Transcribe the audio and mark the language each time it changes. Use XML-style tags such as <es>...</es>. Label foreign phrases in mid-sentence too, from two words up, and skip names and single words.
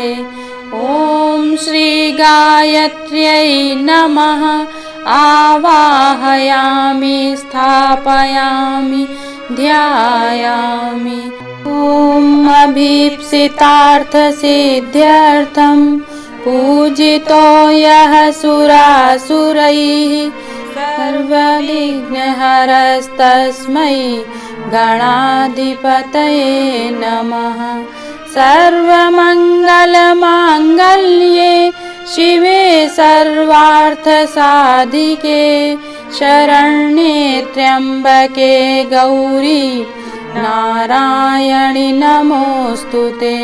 <sa>ഓം ശ്രീ ഗായത്ര്यै നമഃ. ആവാഹയാമി സ്ഥാപയാമി ധ്യായാമി. ഓം അഭീപ്സിതാർത്ഥസിദ്ധ്യർത്ഥം पूजितो यः सुरासुरैः सर्वविघ्नहरस्तस्मै गणाधिपतये नमः. सर्वमङ्गलमाङ्गल्ये शिवे सर्वार्थसाधिके शरण्ये त्र्यम्बके गौरी नारायणि नमोऽस्तुते.</sa>